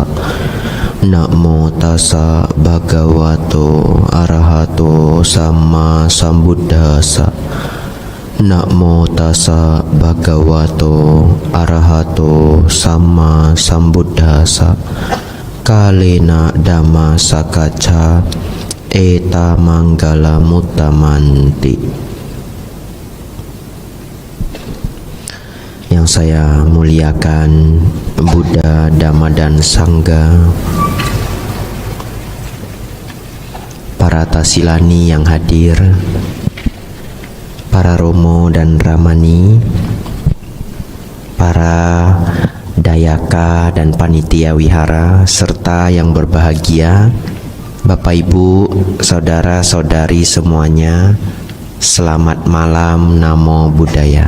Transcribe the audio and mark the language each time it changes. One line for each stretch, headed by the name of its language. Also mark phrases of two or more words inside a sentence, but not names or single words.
Pali: Namo tassa bhagavato arahato samma sambuddhassa. Namo tassa bhagavato arahato samma sambuddhassa. Kalena dhamma sakacca eta manggala muttamanti.
Indonesian: Yang saya muliakan Buddha, Dhamma dan Sangha, para tasilani yang hadir, para romo dan ramani, para dayaka dan panitia wihara, serta yang berbahagia, Bapak Ibu, saudara-saudari semuanya, selamat malam,
Pali: Namo Buddhaya.